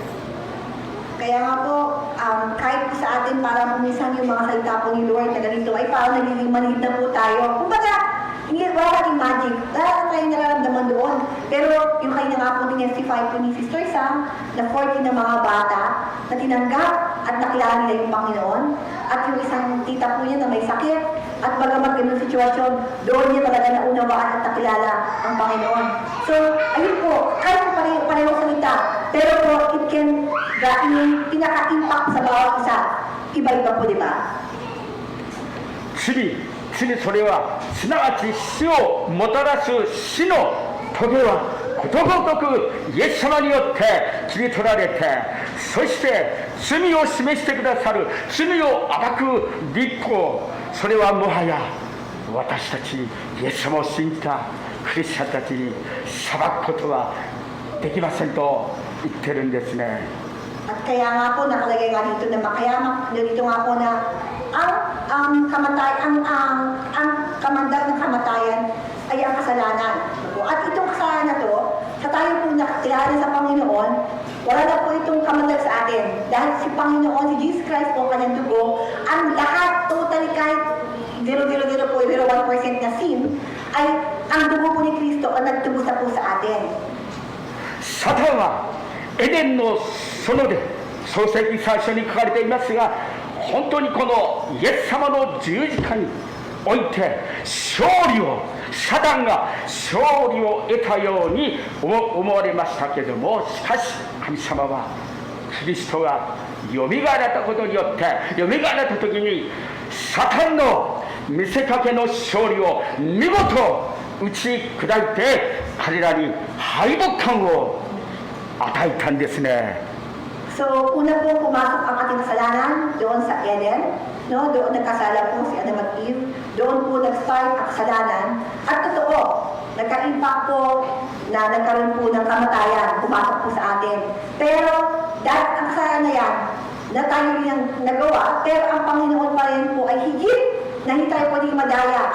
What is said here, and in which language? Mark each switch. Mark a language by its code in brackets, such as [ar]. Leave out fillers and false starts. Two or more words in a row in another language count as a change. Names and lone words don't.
[tl] Kaya nga po, kahit po sa atin parang minsan yung mga salita po ni Lord na ganito ay parang nagiging maliit na po tayo. Kumbaga, wala kaming magic. Wala tayong nararamdaman doon. Pero yung kayo na nga po tinestify po ni Sister Sam na 14 na mga bata na tinanggap at nakilala nila yung Panginoon. At yung isang tita po niya na may sakit at bagamat ganun sitwasyon, doon niya talaga naunawaan at nakilala ang Panginoon. So, ayun po, kahit pareho salita, pero po, [en] it can [tl] yung pinaka-impact sa bawat isa, iba-iba po, di ba? [ja] 次それはすなわち死をもたらす死の棘はことごとくイエス様によって切り取られて、そして罪を示してくださる罪を暴く立法、それはもはや私たちイエス様を信じたクリスチャンたちに裁くことはできませんと言ってるんですね。 [tl] At kaya nga po nakalagay nga dito na dito nga po na ang kamandag ng kamatayan ay ang kasalanan. At itong kasalanan na to, sa tayo po nakakilala sa Panginoon, wala na po itong kamandag sa atin. Dahil si Panginoon, si Jesus Christ po, kanyang dugo, ang lahat, totally kahit 0.01% na sin, ay ang dugo po ni Kristo ang nagtubos na po sa atin. [ja] サタンはエデンの園で創世記最初に書かれていますが、本当にこのイエス様の十字架においてサタンが勝利を得たように思われましたけれども、しかし神様はキリストがよみがえられたことによって、よみがえられた時にサタンの見せかけの勝利を見事打ち砕いて、彼らに敗北感を与えたんですね。 [tl] So, una po pumasok ang ating kasalanan doon sa Eden, no? Doon nagkasala po si Adam at Eve, doon po nag-start ang kasalanan, at totoo, nagka-impact po na nagkaroon po ng kamatayan, pumasok po sa atin. Pero, dahil ang kasalanan na yan, na tayo rin nagawa, pero ang Panginoon pa rin po ay higit na hindi tayo pwedeng madaya.